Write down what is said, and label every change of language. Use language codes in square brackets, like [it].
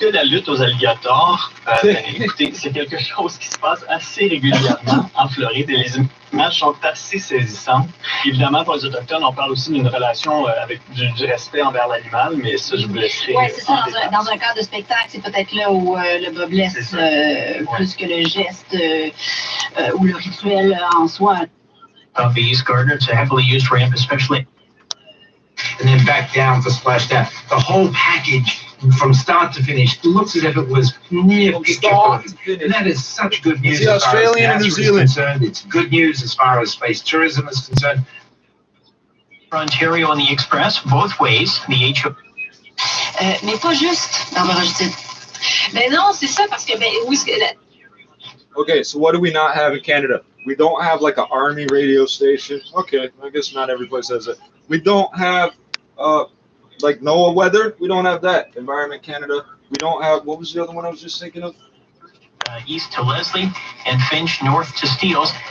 [fr] La lutte aux alligators, écoutez, c'est quelque chose qui se passe assez régulièrement en Floride et les images sont assez saisissantes. Évidemment, pour les Autochtones, on parle aussi d'une relation avec du respect envers l'animal, mais ça, je vous laisserai. Oui, c'est ça. Dans un cadre de spectacle, c'est peut-être là où le bas blesse plus que le geste ou le rituel en soi. [en] Bees, Gardner, it's a heavily used ramp, especially. And then back down for splashdown. The whole package from start to finish looks as if it was near picture perfect. And that is such good news. The Australian and New Zealand. It's good news as far as space tourism is concerned. Ontario on the Express, both ways, the HO. [fr] Mais pas juste dans Laurentide. Ben non, c'est ça, parce que, ben oui, [en] Okay, so what do we not have in Canada? We don't have like an army radio station. Okay, I guess not every place has it. We don't have like NOAA weather. We don't have that. Environment Canada. We don't have, what was the other one I was just thinking of? East to Leslie and Finch, north to Steeles.